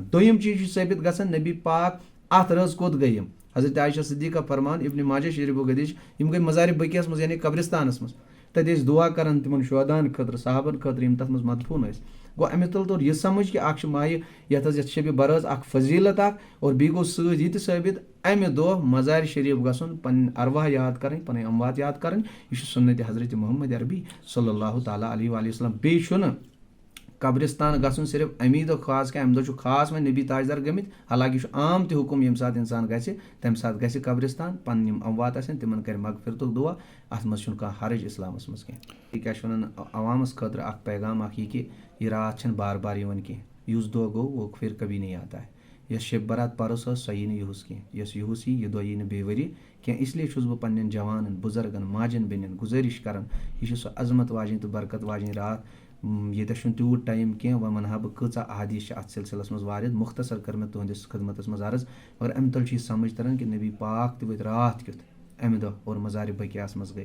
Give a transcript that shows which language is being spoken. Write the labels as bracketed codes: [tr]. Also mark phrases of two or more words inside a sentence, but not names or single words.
[ks] دوٚیِم چیٖز چھُ ثٲبت گژھان، نبی پاک اتھ رٲژ کوٚت گٔے یِم، حضرت عائشہ صدیقہ فرمان ابن ماجہ شریفُک حدیث، یِم گٔے مزارِ بقیہس منٛز یعنی قبرستانس منٛز، تتہِ ٲسۍ دعا کران تِمن شہداہن خٲطرٕ، صحابن خٲطرٕ یِم تتھ منٛز مدفوٗن ٲسۍ۔ گوٚو امہِ تل توٚر یہِ سمجھ کہ اکھ چھُ ماہِ یتھ حظ یتھ شبِ برٲژ اکھ فضیلت اکھ، اور بیٚیہِ گوٚو سۭتۍ یہِ تہِ ثٲبت امہِ دۄہ مزارِ شریف گژھُن، پنٕنۍ ارواح یاد کرٕنۍ، پنٕنۍ اموات یاد کرٕنۍ، یہِ چھُ سُنتِ حضرت محمد عربی [ar] صلی اللہ تعالیٰ علیہ وآلہ وسلم۔ [ks] بیٚیہِ چھُنہٕ قبرستان گژھُن صرف امی دۄہ خاص کینٛہہ، اَمہِ دۄہ چھُ خاص وۄنۍ نبی تاجدار گٔمٕتۍ، حالانکہ یہِ چھُ عام تہِ حُکُم ییٚمہِ ساتہٕ اِنسان گژھِ تَمہِ ساتہٕ گژھِ قبرستان، پَنٕنۍ یِم اموات آسن تِمن کَرِ مغفرتُک دُعا، اَتھ منٛز چھُنہٕ کانٛہہ حرج اِسلامَس منٛز کینٛہہ. یہِ کیٛاہ چھِ وَنان عوامَس خٲطرٕ اکھ پیغام اکھ یہِ کہِ یہِ راتھ چھَنہٕ بار بار یِوان کینٛہہ، یُس دۄہ گوٚو [ur] وہ پھر کبھی نہیں آتا ہے. [ks] یۄس شب برات پَرُس ٲس سۄ یی نہٕ یِہُس کینٛہہ، یۄس یِہُس یی یہِ دۄہ یی نہٕ بیٚیہِ ؤری کینٛہہ. اس لیے چھُس بہٕ پنٕنٮ۪ن جوانن بُزرگن ماجٮ۪ن بیٚنٮ۪ن گُزٲرِش کران، یہِ چھِ سۄ عظمت واجیٚنۍ تہٕ برکت واجیٚنۍ راتھ، ییٚتٮ۪تھ چھُنہٕ تیوٗت ٹایم کینٛہہ. وۄنۍ وَنہٕ ہا بہٕ کۭژاہ احادیٖث چھِ اَتھ سِلسِلس منٛز واریاہ مُختصر کٔر مےٚ تُہنٛدِس خدمتس منٛز عرض، مگر اَمہِ تَل چھُ یہِ سمجھ تران کہِ نبی پاک تہِ وٲتۍ راتھ کیُتھ اَمہِ دۄہ اور مزارِ بقیعس منٛز گٔے.